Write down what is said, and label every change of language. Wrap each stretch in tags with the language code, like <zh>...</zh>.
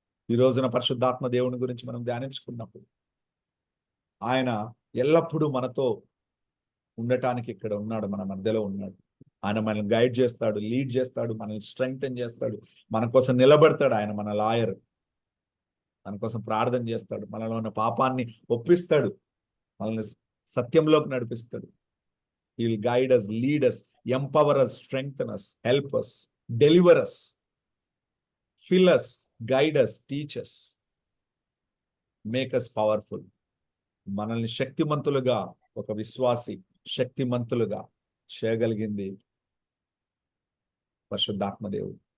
<te>ఈ రోజున పరిశుద్ధాత్మ దేవుని గురించి మనం ధ్యానించుకున్నప్పుడు ఆయన ఎల్లప్పుడూ మనతో ఉండటానికి ఇక్కడ ఉన్నాడు, మన మధ్యలో ఉన్నాడు. ఆయన మనల్ని గైడ్ చేస్తాడు, లీడ్ చేస్తాడు, మనల్ని స్ట్రెంగ్తెన్ చేస్తాడు, మన కోసం నిలబడతాడు. ఆయన మన లాయర్, మన కోసం ప్రార్థన చేస్తాడు, మనలో ఉన్న పాపాన్ని ఒప్పిస్తాడు, మనల్ని సత్యంలోకి నడిపిస్తాడు.</te> <en>He will guide us, lead us, empower us, strengthen us, help us, deliver us, fill us, guide us, teach us, make us powerful.</en> <te>మనల్ని శక్తిమంతులుగా, ఒక విశ్వాసి శక్తిమంతులుగా చేయగలిగింది పరిశుద్ధాత్మదేవుడు.</te>